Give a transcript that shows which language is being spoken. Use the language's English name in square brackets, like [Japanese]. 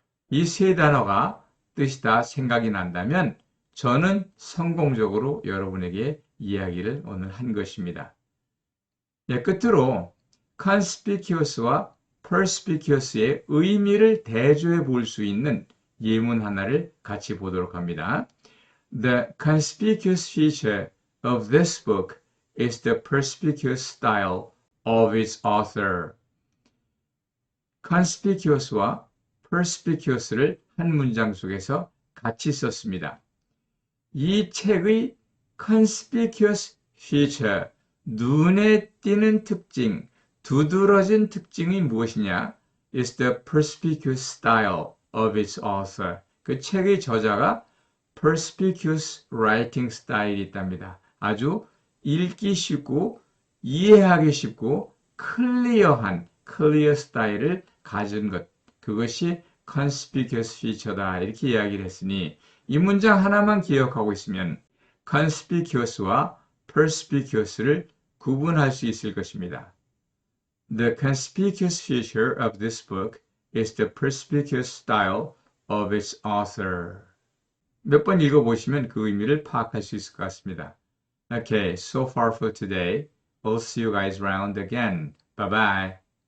[Korean] 이 세 단어가 뜻이 다 생각이 난다면 저는 성공적으로 여러분에게 이야기를 오늘 한 것입니다. 예, 끝으로 conspicuous와 perspicuous의 의미를 대조해 볼 수 있는 예문 하나를 같이 보도록 합니다. [English] The conspicuous feature of this book is the perspicuous style of its author. [Korean] conspicuous와 perspicuous를 한 문장 속에서 같이 썼습니다. 이 책의 conspicuous feature, 눈에 띄는 특징, 두드러진 특징이 무엇이냐? [English] is the perspicuous style of its author. [Korean] 그 책의 저자가 perspicuous writing 스타일이 있답니다. 아주 읽기 쉽고 이해하기 쉽고 클리어한 클리어 스타일을 가진 것. 그것이 conspicuous feature다. 이렇게 이야기를 했으니 이 문장 하나만 기억하고 있으면 conspicuous와 perspicuous를 구분할 수 있을 것입니다. [English] The conspicuous feature of this book is the perspicuous style of its author. [Korean] 몇 번 읽어보시면 그 의미를 파악할 수 있을 것 같습니다. [English] Okay, so far for today. We'll see you guys around again. Bye-bye.